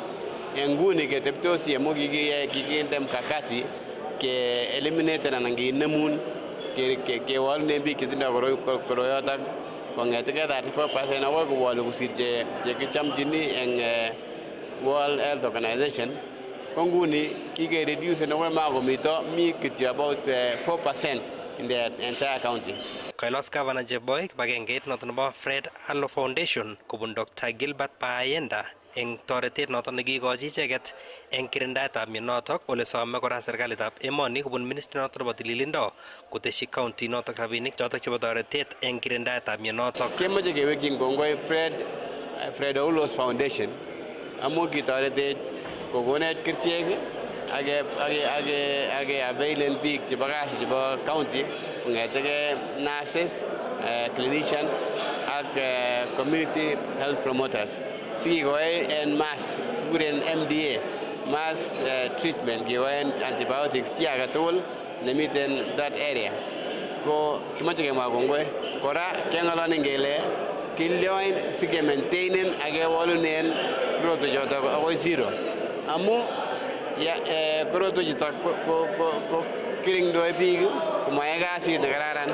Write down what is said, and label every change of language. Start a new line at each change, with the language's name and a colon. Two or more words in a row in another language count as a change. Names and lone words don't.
Kalenjin: Nguni keteptosi amu kikinde mkakati ke eliminate anan kinemun kewalune biik chetindoi koroyotok kong'eteke 34% akoi kowolu kosir chekichomchini eng World Health Organization. Ko nguni kikereduce akoi makomito mi kityo
English: about 4% in the entire county.
Kalenjin: Kailos Governor Cheboi kibagengeit noton nebo Fred Allo Foundation kubun Dr. Gilbert Bayenda eng toretet noton nekikochi icheket eng kirindaetab mionotok, ole some kora serikalitab emoni kubun ministry noton nebo tililindo koteshi county notok rabinik chotok chebo toretet eng kirindaetab mionotok. Kemoche kewekyin kongoi Fred Aulos Foundation amu kitoretech kokonech kerichek ake availen biik chebo kasi chebo county kong'eteke nurses, clinicians ak
English: community health promoters.
Kalenjin: Sikikoe en mass kikuren MDA,
English: mass treatment,
Kalenjin: kikoen antibiotics chi age tugul nemiten
English: that area.
Kalenjin: Ko kimoche kemwa kongoi. Kora keng'ololen kele kilyoin sike maintainen ak kewolunen korotwechotok akoi zero. Amu korotwechutok ko kiringdoi biik komae kasit nekararan.